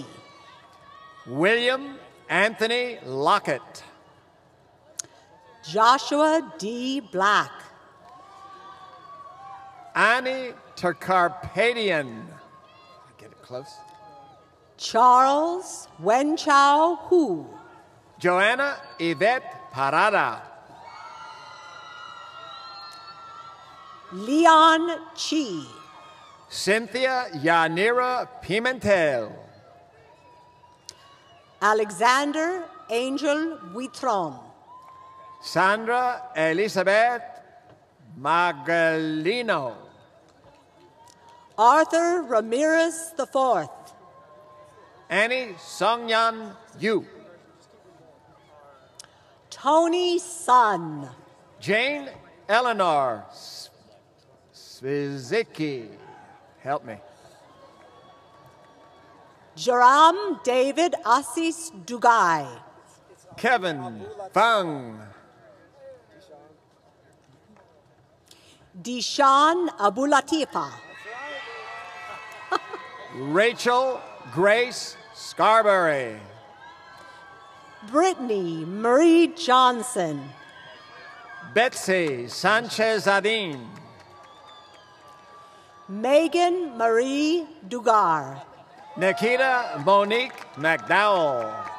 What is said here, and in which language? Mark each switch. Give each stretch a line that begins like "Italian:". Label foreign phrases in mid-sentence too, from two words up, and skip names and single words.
English: William Anthony Lockett. Joshua D. Black. Annie Tercarpadian. Get it close. Charles Wenchao Hu. Joanna Yvette Parada. Leon Chi. Cynthia Yanira Pimentel. Alexander Angel Huitron. Sandra Elizabeth Magalino. Arthur Ramirez IV. Annie Songyan Yu. Tony Sun. Jane Eleanor Svizicki. Help me. Joram David Assis Dugai. Kevin Fung. Dishan Abulatifa. Rachel Grace Scarberry. Brittany Marie Johnson. Betsy Sanchez Adin. Megan Marie Dugar. Nikita Monique McDowell.